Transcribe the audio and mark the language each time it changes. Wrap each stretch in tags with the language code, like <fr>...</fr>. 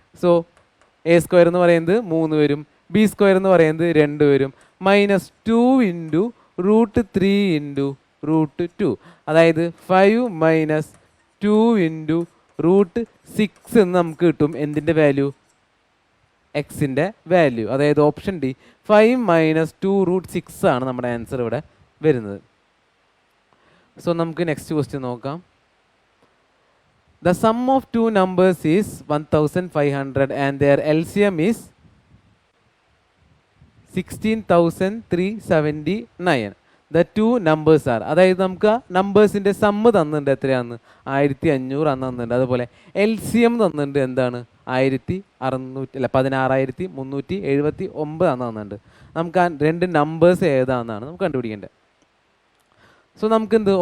<ml>So A square എന്ന് പറയുന്നത് 3 വരും, ബി സ്ക്വയർ എന്ന് പറയുന്നത് 2 വരും, minus 2 into root 3 into root 2, അതായത് 5 മൈനസ് 2 ഇൻറ്റു റൂട്ട് 6 എന്ന് നമുക്ക് കിട്ടും. എന്തിൻ്റെ വാല്യൂ? എക്സിൻ്റെ വാല്യൂ. അതായത് ഓപ്ഷൻ ഡി 5 മൈനസ് 2 റൂട്ട് 6 ആണ് നമ്മുടെ ആൻസർ ഇവിടെ വരുന്നത്. സോ നമുക്ക് നെക്സ്റ്റ് ക്വസ്റ്റ്യൻ നോക്കാം.</ml> <en>The sum of two numbers is 1500 and their LCM is 16,379. The two numbers are,</en> <ml>അതായത് നമുക്ക് നമ്പേഴ്സിൻ്റെ സമ്മ് തന്നിട്ടുണ്ട് എത്രയാന്ന്? 1500 അന്ന് തന്നിട്ടുണ്ട്. അതുപോലെ LCM തന്നിട്ടുണ്ട് എന്താണ്? 16,379 അന്ന് തന്നിട്ടുണ്ട്. നമുക്ക് ആ രണ്ട് നമ്പേഴ്സ് ഏതാണെന്നാണ് നമുക്ക് കണ്ടുപിടിക്കേണ്ടത്. സോ നമുക്ക് എന്ത്?</ml>